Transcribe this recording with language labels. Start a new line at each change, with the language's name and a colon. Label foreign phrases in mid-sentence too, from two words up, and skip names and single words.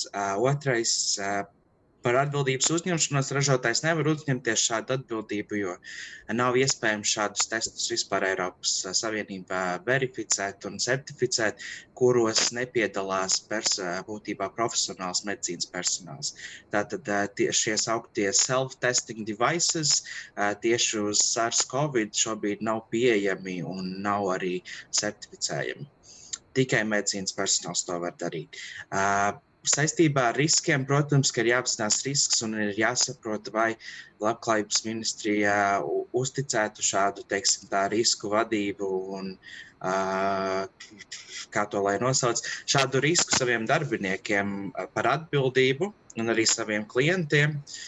Latvian: Otrais, par atbildības uzņemšanos ražotājs nevar uzņemties šādu atbildību, jo nav iespējams šādus testus vispār Eiropas Savienībā verificēt un certificēt, kuros nepiedalās būtībā profesionāls medicīnas personāls. Tātad šie sauktie
English: self-testing devices
Latvian: tieši uz SARS-CoV šobrīd nav pieejami un nav arī certificējami. Tikai medicīnas personāls to var darīt. Saistībā ar riskiem, protams, ka ir jāapzinās risks un ir jāsaprot, vai Labklājības ministrijā uzticētu šādu, teiksim, tā risku vadību un, kā to lai nosauc, šādu risku saviem darbiniekiem par atbildību un arī saviem klientiem.